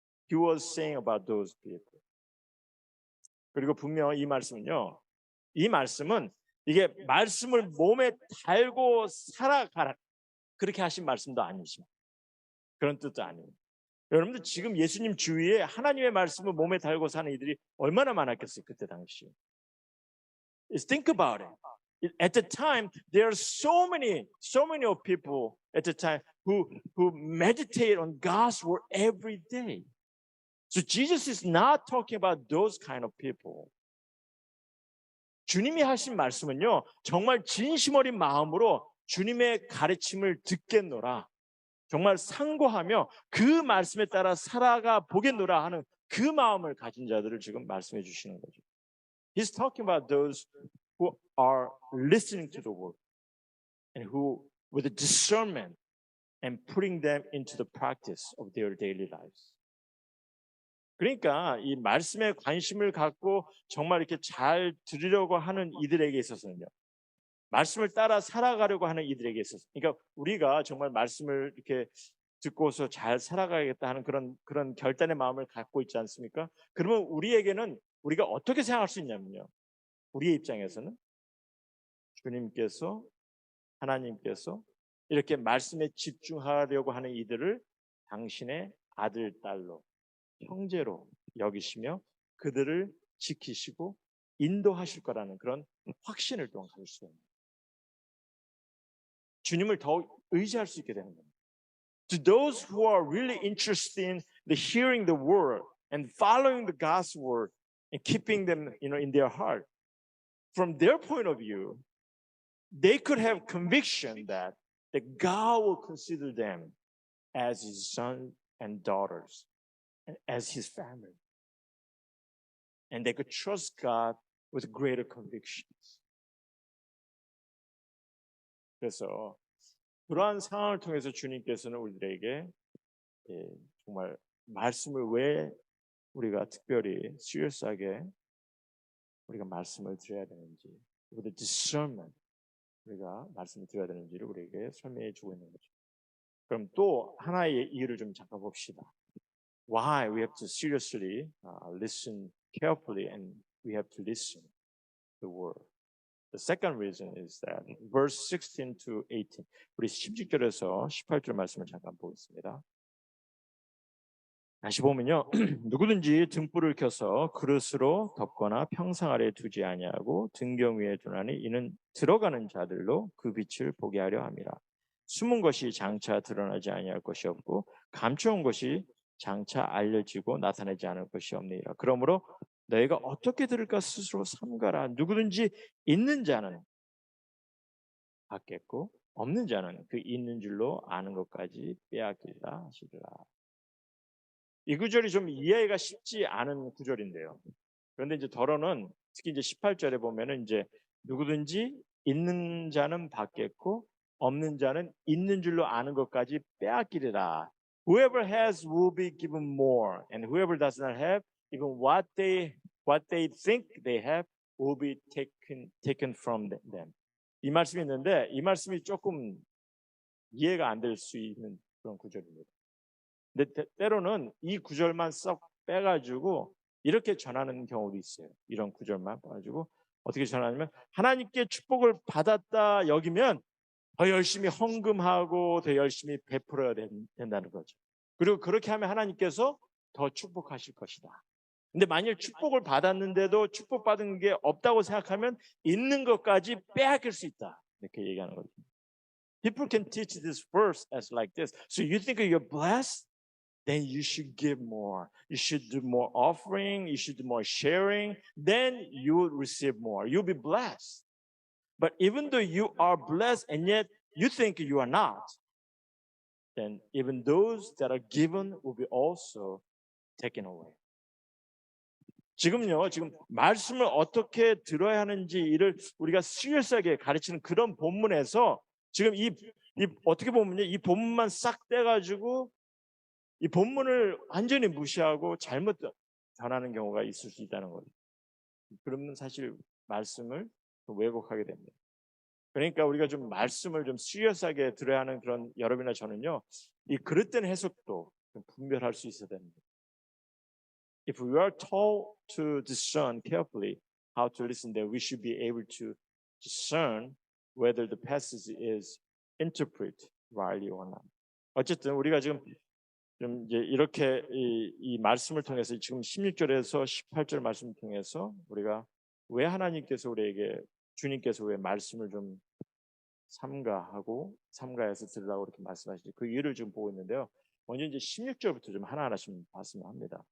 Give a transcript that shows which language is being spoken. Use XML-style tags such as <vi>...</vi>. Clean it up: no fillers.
<en>He was saying about those people.</en> <ko>그리고 분명 이 말씀은요. 이 말씀은 이게 말씀을 몸에 달고 살아가라 그렇게 하신 말씀도 아니십니다. 그런 뜻도 아니에요. 여러분들 지금 예수님 주위에 하나님의 말씀을 몸에 달고 사는 이들이 얼마나 많았겠어요. 그때 당시에.</ko> <en>Think about it. At the time, there are so many of people at the time who meditate on God's word every day. So Jesus is not talking about those kind of people.</en> <ko>주님이 하신 말씀은요, 정말 진심 어린 마음으로 주님의 가르침을 듣겠노라. 정말 상고하며 그 말씀에 따라 살아가 보겠노라 하는 그 마음을 가진 자들을 지금 말씀해 주시는 거죠.</ko> <en>He's talking about those who are listening to the word and who with a discernment and putting them into the practice of their daily lives.</en> <ko>그러니까 이 말씀에 관심을 갖고 정말 이렇게 잘 들으려고 하는 이들에게 있어서는요. 말씀을 따라 살아가려고 하는 이들에게 있어서 그러니까 우리가 정말 말씀을 이렇게 듣고서 잘 살아가야겠다 하는 그런 결단의 마음을 갖고 있지 않습니까? 그러면 우리에게는 우리가 어떻게 생각할 수 있냐면요. 우리의 입장에서는 주님께서 하나님께서 이렇게 말씀에 집중하려고 하는 이들을 당신의 아들, 딸로 형제로 여기시며 그들을 지키시고 인도하실 거라는 그런 확신을 또한 가질 수 있는 주님을 더욱 의지할 수 있게 되는 겁니다.</ko> <en>To those who are really interested in hearing the word and following the God's word and keeping them, in their heart, from their point of view, they could have conviction that God will consider them as His sons and daughters, as His family, and they could trust God with greater convictions.</en> <ko>그래서 그러한 상황을 통해서 주님께서는 우리들에게 정말 말씀을 왜 우리가 특별히 serious하게 우리가 말씀을 드려야 되는지,</ko> <en>with discernment</en> <ko>우리가 말씀을 드려야 되는지를 우리에게 설명해 주고 있는 거죠. 그럼 또 하나의 이유를 좀 잠깐 봅시다.</ko> <en>Why we have to seriously listen carefully and we have to listen the word. The second reason is that verse 16 to 18.</en> <ko>우리 16절에서 18절 말씀을 잠깐 보겠습니다. 다시 보면요. 누구든지 등불을 켜서 그릇으로 덮거나 평상 아래 두지 아니하고 등경 위에 두나니 이는 들어가는 자들로 그 빛을 보게 하려 함이라. 숨은 것이 장차 드러나지 아니할 것이 없고 감춰온 것이 장차 알려지고 나타나지 않을 것이 없느니라. 그러므로 너희가 어떻게 들을까 스스로 삼가라. 누구든지 있는 자는 받겠고 없는 자는 그 있는 줄로 아는 것까지 빼앗기리라 하시리라. 이 구절이 좀 이해가 쉽지 않은 구절인데요. 그런데 이제 더러는 특히 이제 18절에 보면은 이제 누구든지 있는 자는 받겠고 없는 자는 있는 줄로 아는 것까지 빼앗기리라.</ko> <en>Whoever has will be given more, and whoever does not have, even what they think they have will be taken from them.</en> <ko>이 말씀이 있는데 이 말씀이 조금 이해가 안 될 수 있는 그런 구절입니다. 근데 때로는 이 구절만 썩 빼가지고 이렇게 전하는 경우도 있어요. 이런 구절만 빼가지고 어떻게 전하냐면 하나님께 축복을 받았다 여기면 더 열심히 헌금하고 더 열심히 베풀어야 된다는 거죠. 그리고 그렇게 하면 하나님께서 더 축복하실 것이다. 근데 만일 축복을 받았는데도 축복받은 게 없다고 생각하면 있는 것까지 빼앗길 수 있다. 이렇게 얘기하는 거죠.</ko> <en>People can teach this verse as like this. So you think you're blessed? Then you should give more. You should do more offering. You should do more sharing. Then you will receive more. You'll be blessed. But even though you are blessed and yet you think you are not, then even those that are given will be also taken away.</en> <ko>지금요, 지금 말씀을 어떻게 들어야 하는지 이를 우리가 시리어스하게 가르치는 그런 본문에서 지금 이 어떻게 보면요, 이 본문만 싹 떼가지고 이 본문을 완전히 무시하고 잘못 전하는 경우가 있을 수 있다는 거죠. 그러면 사실 말씀을 왜곡하게 됩니다. 그러니까 우리가 좀 말씀을 좀 시리어스하게 들어야 하는 그런 여러분이나 저는요, 이 그릇된 해석도 좀 분별할 수 있어야 됩니다.</ko> <en>If we are told to discern carefully how to listen, then we should be able to discern whether the passage is interpreted rightly or not.</en> <ko>어쨌든 우리가 지금 좀 이제 이렇게 이 말씀을 통해서 지금 16절에서 18절 말씀을 통해서 우리가 왜 하나님께서 우리에게 주님께서 왜 말씀을 좀 삼가해서 들으라고 이렇게 말씀하시죠. 그 이유를 지금 보고 있는데요. 먼저 이제 16절부터 좀 하나하나씩 말씀을 합니다.</ko>